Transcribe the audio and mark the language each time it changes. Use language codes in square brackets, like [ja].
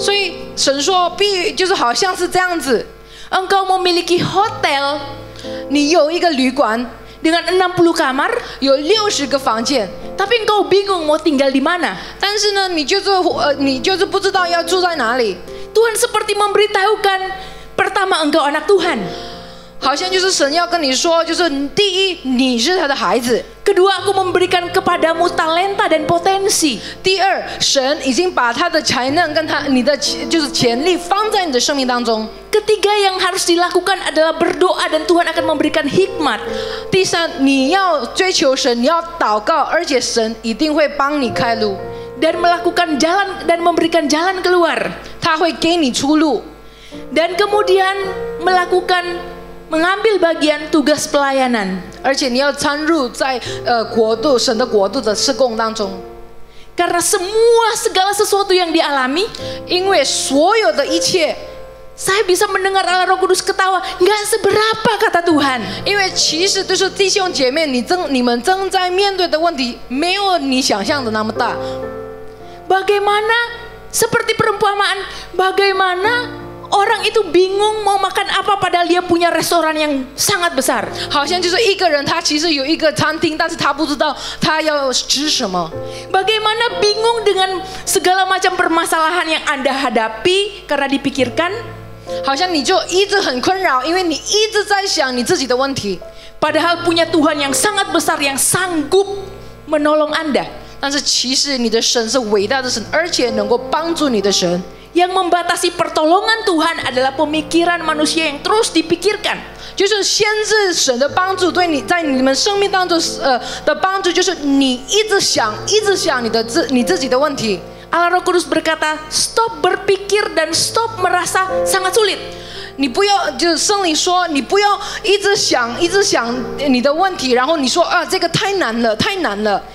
[zh] 所以神说，就是好像是这样子。 [id] Engkau memiliki hotel, [zh] 你有一个旅馆， [id] dengan 60 kamar, [zh] 有60个房间， [id] tapi engkau bingung mau tinggal di mana. [zh] 但是呢，你就是不知道要住在哪里。 [id] Tuhan seperti memberitahukan, pertama engkau anak Tuhan. [zh] 好像就是神要跟你说，就是第一，你是他的孩子； [id] Kedua, aku memberikan kepadamu talenta dan potensi. [zh] 第二，神已经把他的才能跟你的就是潜力放在你的生命当中。 [id] Ketiga yang harus dilakukan adalah berdoa dan Tuhan akan memberikan hikmat. [zh] 第三，你要追求神，你要祷告，而且神一定会帮你开路， [id] Dan melakukan jalan dan memberikan jalan keluar. [zh] 他会给你出路， [id] Dan kemudian mengambil bagian tugas pelayanan. [zh] 而且你要参入在神的国度的事工当中。 [id] Karena segala sesuatu yang dialami, [zh] 因为所有的一切， [id] saya bisa mendengar Allah Roh Kudus ketawa, nggak seberapa kata Tuhan. [zh] 因为其实就是弟兄姐妹，你们正在面对的问题，没有你想象的那么大。 [id] Bagaimana seperti perumpamaan, bagaimana orang itu bingung mau makan apa padahal dia punya restoran yang sangat besar. [zh] 好像就是一个人，他其实有一个餐厅，但是他不知道他要吃什么。 [id] Bagaimana bingung dengan segala macam permasalahan yang Anda hadapi karena dipikirkan. [zh] 好像你就一直很困扰，因为你一直在想你自己的问题。 [id] Padahal punya Tuhan yang sangat besar yang sanggup menolong Anda. [zh] 但是其实你的神是伟大的神，而且能够帮助你的神。 [id] Yang membatasi pertolongan Tuhan adalah pemikiran manusia yang terus dipikirkan. [zh] 就是限制神的帮助对你在你们生命当中的帮助，就是你一直想你自己的问题。 [id] Allah Roh Kudus berkata, stop berpikir dan stop merasa sangat sulit. [zh] 你不要，就是圣灵说，你不要一直想你的问题，然后你说啊，这个太难了，太难了。